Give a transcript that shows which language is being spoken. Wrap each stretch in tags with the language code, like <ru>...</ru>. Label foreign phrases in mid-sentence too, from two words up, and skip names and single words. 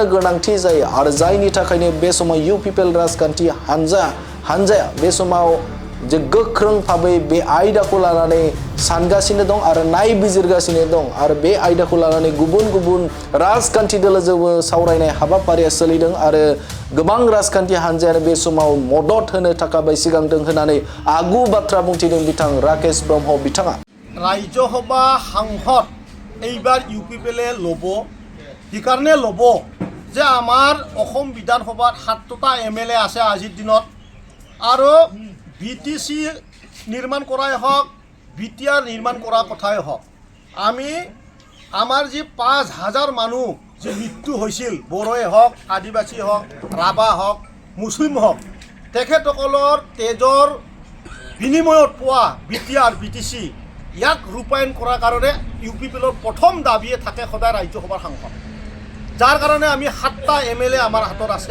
<brx>गोनांथि जायो आरो जायनि थाखायनो बे समाव इउपिपिएल राजखान्थि हानजाया बे समाव जे गोख्रों भाबै बे आयदाखौ लानानै सानगासिनो दं आरो नायबिजिरगासिनो दं आरो बे आयदाखौ लानानै गुबुन राजखान्थि दोलोजोंबो सावरायनाय हाबाफारिया सोलिदों आरो गोबां राजखान्थि हानजायानो बे समाव मदद होनो थाखाय सिगांदों होननानै आगु बाथ्रा बुंथिदों बिथां राकेश ब्रह्म बिथाङा।</brx> <as>रायजो सभा সাংসদ এইবাৰ ইউপিপিএলে ল'ব সেইকাৰণে ল'ব যে আমাৰ অসম বিধানসভাত 7টা এমএলএ আছে আজিৰ দিনত আৰু বিটিসি নিৰ্মাণ কৰাই হওক বিটিআৰ নিৰ্মাণ কৰা কথাই হওক আমি আমাৰ যি 5,000 মানুহ যে মৃত্যু হৈছিল বড়োৱে হওক আদিবাসী হওক ৰাভা হওক মুছলিম হওক তেখেতসকলৰ তেজৰ বিনিময়ত পোৱা বিটিআৰ বিটিসি ইয়াক ৰূপায়ণ কৰাৰ কাৰণে ইউপিপিএলৰ প্ৰথম দাবীয়ে থাকে সদায় ৰাজ্যসভাৰ সাংসদ যাৰ কাৰণে আমি 7টা এমএলএ আমাৰ হাতত আছে।</as>